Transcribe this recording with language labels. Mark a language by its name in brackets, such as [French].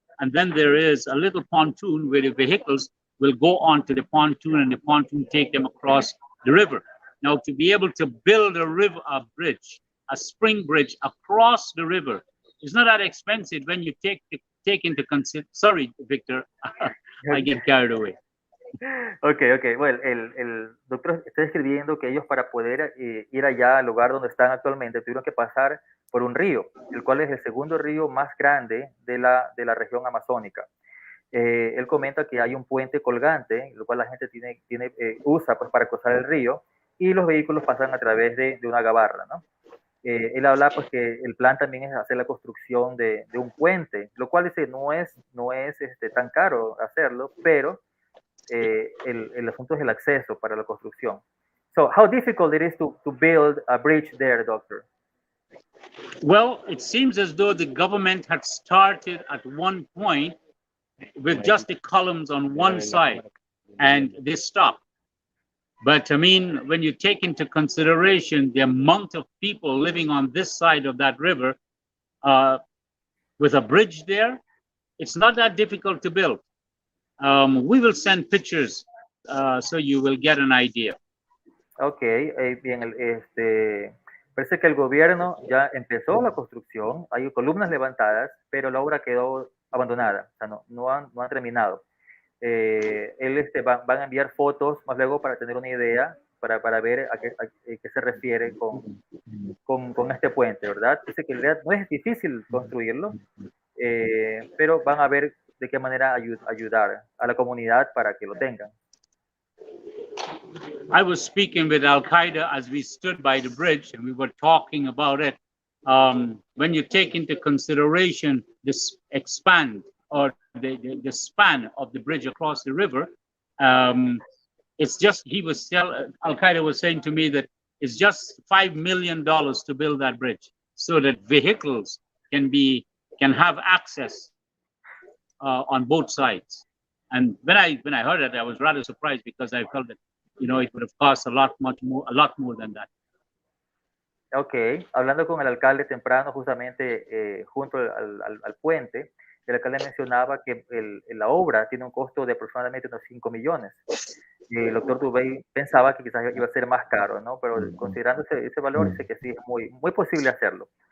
[English] And then there is a little pontoon where the vehicles will go onto the pontoon, and the pontoon take them across the river. Now, to be able to build a bridge, a spring bridge across the river, is not that expensive when you take into consideration. Sorry, Victor, I get carried away. Ok. [Spanish] Bueno, el doctor está describiendo que ellos para poder ir allá al lugar donde están actualmente tuvieron que pasar por un río, el cual es el segundo río más grande de la región amazónica. Él comenta que hay un puente colgante, lo cual la gente usa pues, para cruzar el río, y los vehículos pasan a través de una gabarra, ¿no? Él habla pues que el plan también es hacer la construcción de un puente, lo cual dice no es tan caro hacerlo, pero el asunto es el acceso para la construcción. [English] So, how difficult it is to build a bridge there, Doctor? Well, it seems as though the government had started at one point with just the columns on one side, and they stopped. But I mean, when you take into consideration the amount of people living on this side of that river, with a bridge there, it's not that difficult to build. We will send pictures so you will get an idea. [Spanish] Okay, bien, parece que el gobierno ya empezó la construcción, hay columnas levantadas, pero la obra quedó abandonada, o sea, no han terminado. Van a enviar fotos más luego para tener una idea, para ver a qué se refiere con este puente, ¿verdad? Dice que en realidad no es difícil construirlo, pero van a ver de qué manera ayudar a la comunidad para que lo tengan. [English] I was speaking with Al Qaeda as we stood by the bridge, and we were talking about it. When you take into consideration this expand or the span of the bridge across the river, it's just, Al Qaeda was saying to me that it's just $5 million to build that bridge so that vehicles can have access on both sides. And when I heard it, I was rather surprised because I felt that, you know, it would have cost a lot more than that. [Spanish] Ok, hablando con el alcalde temprano, justamente junto al puente, el alcalde mencionaba que la obra tiene un costo de aproximadamente unos 5 millones. El doctor Doobay pensaba que quizás iba a ser más caro, ¿no? Pero considerando ese valor, dice que sí, es muy posible hacerlo.